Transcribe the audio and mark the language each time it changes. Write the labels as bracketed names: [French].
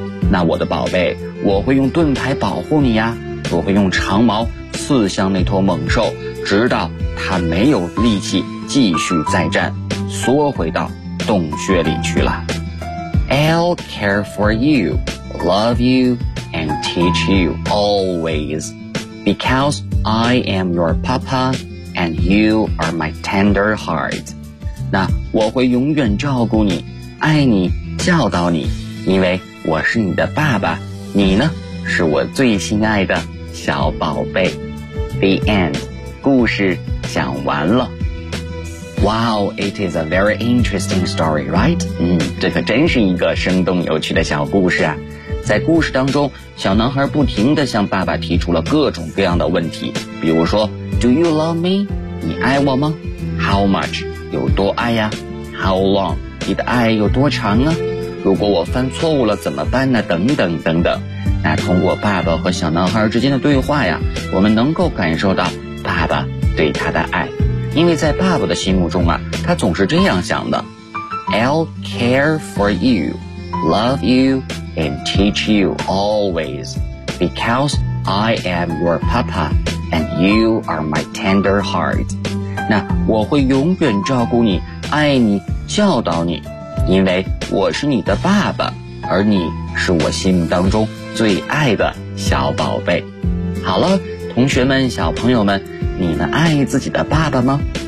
[Chinese] 那我的宝贝，我会用盾牌保护你呀，我会用长矛刺向那头猛兽，直到他没有力气继续再战，缩回到洞穴里去了。 [English] I'll care for you, love you, and teach you always, because I am your papa and you are my tender heart。 [Chinese] 那我会永远照顾你，爱你，教导你，因为我是你的爸爸，你呢是我最心爱的小宝贝。 [English] The end。 [Chinese] 故事讲完了。 [English] Wow, it is a very interesting story, right? [Chinese] 这可真是一个生动有趣的小故事啊。在故事当中，小男孩不停地向爸爸提出了各种各样的问题，比如说 [English] Do you love me? [Chinese] 你爱我吗？ [English] How much? [Chinese] 有多爱呀？ [English] How long? [Chinese] 你的爱有多长啊？如果我犯错误了怎么办呢？等等等等。那通过爸爸和小男孩之间的对话呀，我们能够感受到爸爸对他的爱。因为在爸爸的心目中啊，他总是这样想的， [English] I'll care for you, love you, and teach you always, because I am your papa, and you are my tender heart。 [Chinese] 那我会永远照顾你，爱你，教导你，因为我是你的爸爸，而你是我心目当中最爱的小宝贝。好了，同学们，小朋友们，你们爱自己的爸爸吗？